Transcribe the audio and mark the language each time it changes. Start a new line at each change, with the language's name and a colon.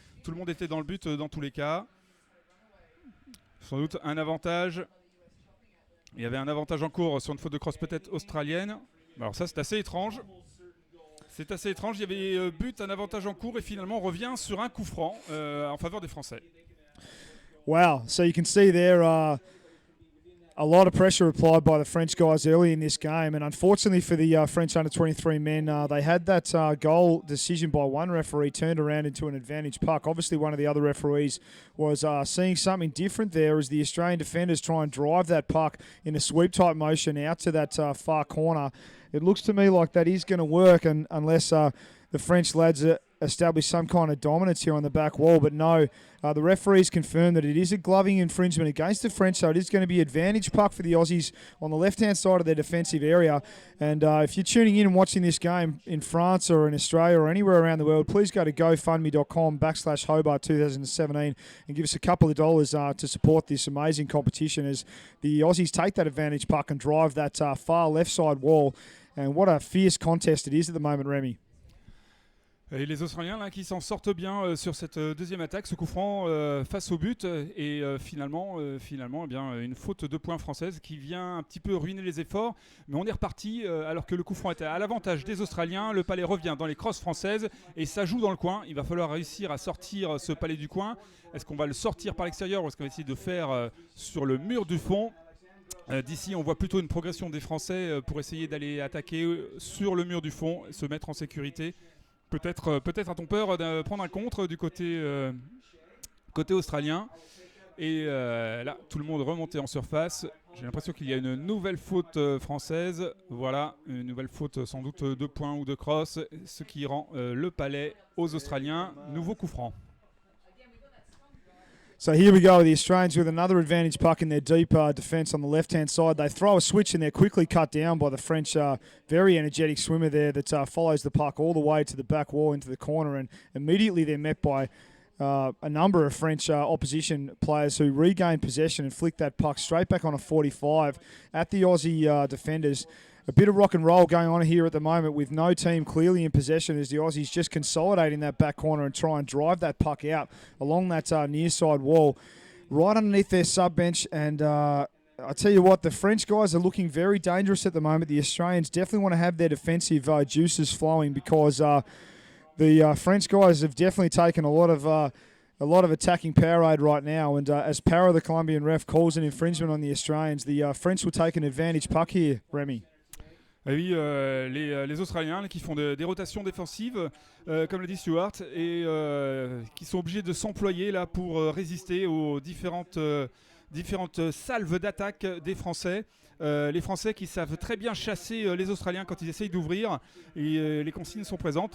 French: Tout le monde était dans le but dans tous les cas. Sans doute un avantage. Il y avait un avantage en cours sur une faute de crosse peut-être australienne. Alors ça c'est assez étrange. C'est assez étrange. Il y avait but, un avantage en cours et finalement on revient sur un coup franc en faveur des Français.
English: Wow, so you can see there a lot of pressure applied by the French guys early in this game, and unfortunately for the French under-23 men, they had that goal decision by one referee turned around into an advantage puck. Obviously, one of the other referees was seeing something different there as the Australian defenders try and drive that puck in a sweep-type motion out to that far corner. It looks to me like that is going to work, and unless the French lads establish some kind of dominance here on the back wall. But no, the referees confirmed that it is a gloving infringement against the French, so it is going to be advantage puck for the Aussies on the left-hand side of their defensive area. And if you're tuning in and watching this game in France or in Australia or anywhere around the world, please go to gofundme.com/Hobart 2017 and give us a couple of dollars to support this amazing competition as the Aussies take that advantage puck and drive that far left side wall. And what a fierce contest it is at the moment, Remy.
French: Et les Australiens là, qui s'en sortent bien sur cette deuxième attaque, ce coup franc face au but et finalement eh bien, une faute de points française qui vient un petit peu ruiner les efforts. Mais on est reparti alors que le coup franc était à l'avantage des Australiens. Le palais revient dans les crosses françaises et ça joue dans le coin. Il va falloir réussir à sortir ce palais du coin. Est-ce qu'on va le sortir par l'extérieur ou est-ce qu'on va essayer de faire sur le mur du fond? D'ici, on voit plutôt une progression des Français pour essayer d'aller attaquer sur le mur du fond, se mettre en sécurité. Peut-être a-t-on peur de prendre un contre du côté australien. Et là, tout le monde remonté en surface. J'ai l'impression qu'il y a une nouvelle faute française. Voilà, une nouvelle faute sans doute de points ou de cross, ce qui rend le palais aux Australiens. Nouveau coup franc.
English: So here we go, the Australians with another advantage puck in their deep defence on the left-hand side. They throw a switch and they're quickly cut down by the French very energetic swimmer there that follows the puck all the way to the back wall into the corner, and immediately they're met by a number of French opposition players who regain possession and flick that puck straight back on a 45 at the Aussie defenders. A bit of rock and roll going on here at the moment with no team clearly in possession as the Aussies just consolidating that back corner and try and drive that puck out along that near side wall right underneath their sub-bench. And I tell you what, the French guys are looking very dangerous at the moment. The Australians definitely want to have their defensive juices flowing because the French guys have definitely taken a lot of attacking Powerade right now, and as Para, the Colombian ref, calls an infringement on the Australians, the French will take an advantage puck here, Remy.
French: Et oui, les Australiens là, qui font des rotations défensives, comme l'a dit Stuart, et qui sont obligés de s'employer là pour résister aux différentes salves d'attaque des Français. Les Français qui savent très bien chasser les Australiens quand ils essayent d'ouvrir, et les consignes sont présentes.